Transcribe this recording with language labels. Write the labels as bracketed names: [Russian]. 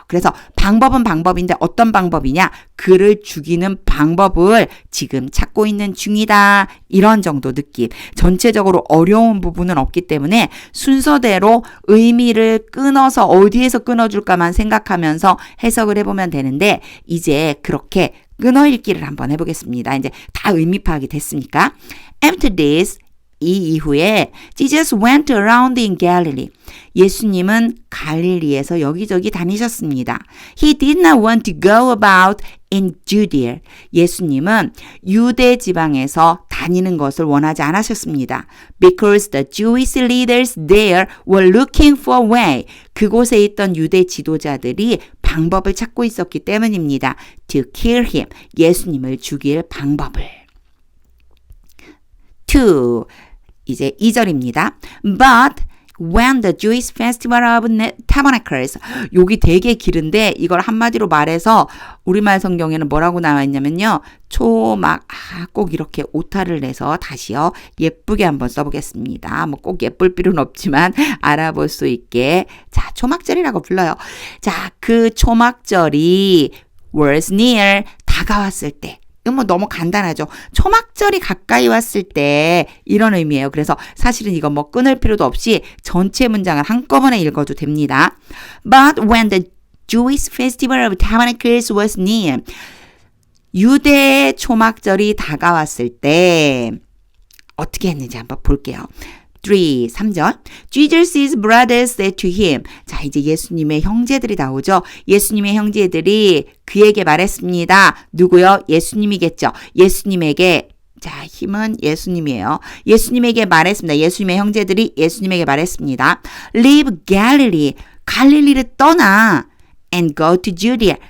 [Korean] 그래서 방법은 방법인데 어떤 방법이냐? 그를 죽이는 방법을 지금 찾고 있는 중이다. 이런 정도 느낌. 전체적으로 어려운 부분은 없기 때문에 순서대로 의미를 끊어서 어디에서 끊어줄까만 생각하면서 해석을 해보면 되는데 이제 그렇게 끊어 읽기를 한번 해보겠습니다. 이제 다 의미 파악이 됐으니까. [English] After this, [Korean] 이 이후에 [English] Jesus went around in Galilee. [Korean] 예수님은 갈릴리에서 여기저기 다니셨습니다. [English] He did not want to go about in Judea. [Korean] 예수님은 유대 지방에서 다니는 것을 원하지 않으셨습니다. [English] Because the Jewish leaders there were looking for a way. [Korean] 그곳에 있던 유대 지도자들이 방법을 찾고 있었기 때문입니다. [English] To kill him. [Korean] 예수님을 죽일 방법을. 2. 이제 2절입니다. [English] But when the Jewish festival of tabernacles [Korean] 여기 되게 길은데 이걸 한마디로 말해서 우리말 성경에는 뭐라고 나와 있냐면요. 초막 꼭 이렇게 오타를 내서 다시요. 예쁘게 한번 써보겠습니다. 뭐 꼭 예쁠 필요는 없지만 알아볼 수 있게 자 초막절이라고 불러요. 자 그 초막절이 was near 다가왔을 때 이건 뭐 너무 간단하죠. 초막절이 가까이 왔을 때 이런 의미예요. 그래서 사실은 이거 뭐 끊을 필요도 없이 전체 문장을 한꺼번에 읽어도 됩니다. [English] But when the Jewish festival of tabernacles was near, [Korean] 유대의 초막절이 다가왔을 때 어떻게 했는지 한번 볼게요. 3절. [English] Jesus' brothers said to him. [Korean] 자, 이제 예수님의 형제들이 나오죠. 예수님의 형제들이 그에게 말했습니다. 누구요? 예수님이겠죠. 예수님에게 자, 힘은 예수님이에요. 예수님에게 말했습니다. 예수님의 형제들이 예수님에게 말했습니다. [English] Leave Galilee. [Korean] 갈릴리를 떠나. [English] And go to Judea.